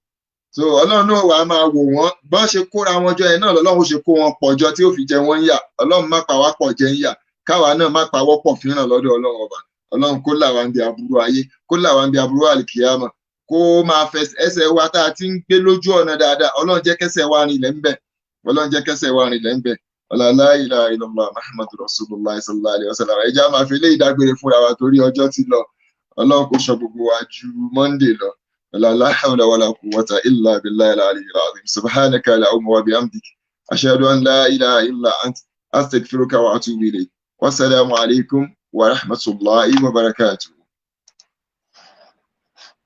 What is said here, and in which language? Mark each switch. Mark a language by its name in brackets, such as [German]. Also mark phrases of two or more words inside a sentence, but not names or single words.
[Yoruba] So Ọlọ́run náà wàá máa wò wọ́n bọ́n ṣe kóra wọn jọ yẹn náà lọ́lọ́run ó ṣe kó wọn pọ̀ jọ tí ó fi jẹ wọ́n yà. Ọlọ́run má pa wá pọ̀ jẹ ń yà, káwa náà má pa wọ́pọ̀ fínràn lọ́dọ̀ Ọlọ́run ọba. Ọlọ́run kó là wá ń bi aburú ayé, kó là wá ń bi aburú àlìkìyámà, kó máa ẹsẹ̀ wa tá a ti ń gbé lójú ọ̀nà dáadáa, Ọlọ́run jẹ́ kẹ́sẹ̀ wa rinlẹ̀ ń bẹ̀, Ọlọ́run jẹ́ kẹ́sẹ̀ wa rinlẹ̀ ń bẹ̀. [Arabic] لا إله إلا الله محمد رسول الله صلى الله عليه وسلم. [Yoruba] Ẹ jẹ́ á máa fi eléyìí dágbére fúnra wa torí ọjọ́ ti lọ. Ọlọ́run kó ṣọ́ gbogbo wa ju Monday lọ. [Arabic] لا حول ولا قوة إلا بالله العلي العظيم. سبحانك اللهم وبحمدك. أشهد أن لا إله إلا أنت. أستغفرك وأتوب إليك. والسلام عليكم ورحمة الله وبركاته.